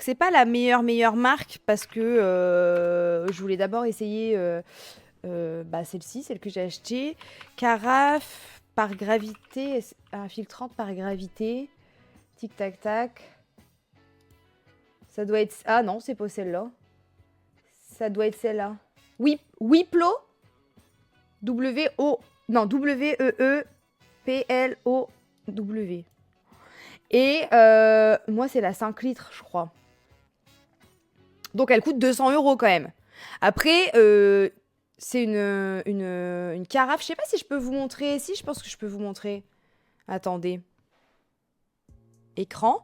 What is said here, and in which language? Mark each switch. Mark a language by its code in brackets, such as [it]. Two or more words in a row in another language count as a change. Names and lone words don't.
[fr] C'est pas la meilleure marque parce que je voulais d'abord essayer celle-ci, celle que j'ai achetée. Carafe par gravité, filtrante par gravité. Tic tac tac. Ça doit être... Ah non, c'est pas celle-là. Ça doit être celle-là. Wiplo. W-O... Non, W-E-E-P-L-O-W. Et moi, c'est la 5 litres, je crois. Donc, elle coûte 200 € quand même. Après, c'est une carafe. Je sais pas si je peux vous montrer. Si, je pense que je peux vous montrer. Attendez. Écran.